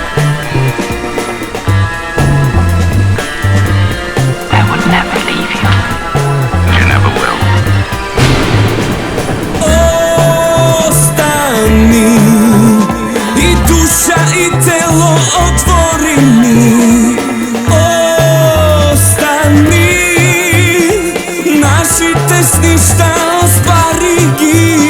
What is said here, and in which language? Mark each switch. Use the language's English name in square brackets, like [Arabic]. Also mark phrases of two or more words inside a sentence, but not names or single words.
[English] I would never leave you. You never will. [Macedonian] Остани и душа и тело отвори ми. Остани нашите сништа оствари ги.